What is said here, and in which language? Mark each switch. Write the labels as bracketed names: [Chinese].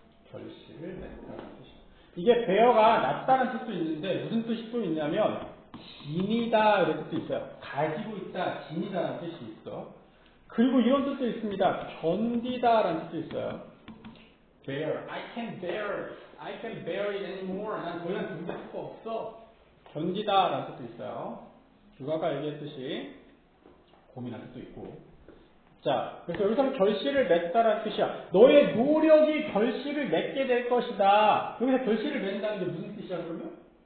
[Korean] 결실을 맺다라는 뜻이에요. 이게 bear가 낳다는 뜻도 있는데 무슨 뜻이 또 있냐면 지니다 이런 뜻도 있어요. 가지고 있다, 지니다라는 뜻이 있어. 그리고 이런 뜻도 있습니다. 견디다라는 뜻도 있어요. [English] bear, I can bear it anymore. [Korean] 난 더 이상 견딜 수가 없어. 견디다라는 뜻도 있어요. 주가가 얘기했듯이 고민할 뜻도 있고. 자, 그래서 여기서는 결실을 맺다라는 뜻이야. 너의 노력이 결실을 맺게 될 것이다. 여기서 결실을 맺는다는 게 무슨 뜻이야, 그러면?